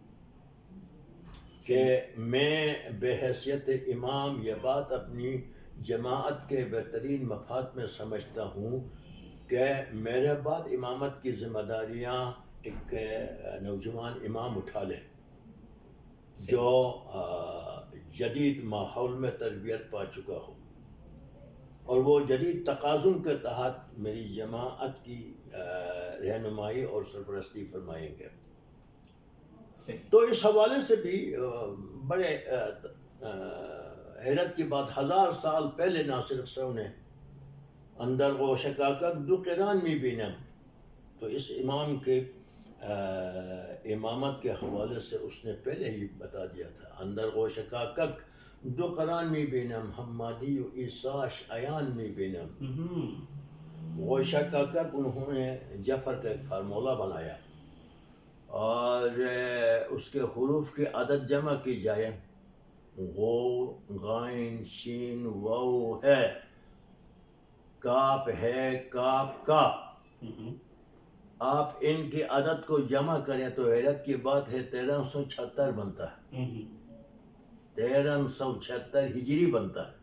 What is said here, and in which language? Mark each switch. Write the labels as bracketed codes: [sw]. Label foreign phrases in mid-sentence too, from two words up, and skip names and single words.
[ur] کہ میں بحیثیت امام یہ بات اپنی جماعت کے بہترین مفاد میں سمجھتا ہوں کہ میرے بعد امامت کی ذمہ داریاں ایک نوجوان امام اٹھا لے جو جدید ماحول میں تربیت پا چکا ہو، اور وہ جدید تقاضوں کے تحت میری جماعت کی رہنمائی اور سرپرستی فرمائیں گے. تو اس حوالے سے بھی بڑے حیرت کی بات، 1000 سال پہلے ناصر خسرو نے [fa] اندر و شکاکک دو قران می بینم، [ur] تو اس امام کے امامت کے حوالے سے اس نے پہلے ہی بتا دیا تھا، [fa] اندر و شکاکک دو قران می بینم، حمادی و عیساش ایان می بینم. [ur] و شکاکک انہوں نے جفر کا ایک فارمولہ بنایا، اور اس کے حروف کی عدد جمع کی جائے، غو، غائن، شین، واو ہے، کاف ہے، کاف کا. آپ ان کی عدد کو جمع کریں تو حیرت کی بات ہے 1376 بنتا ہے، 1376 ہجری بنتا ہے.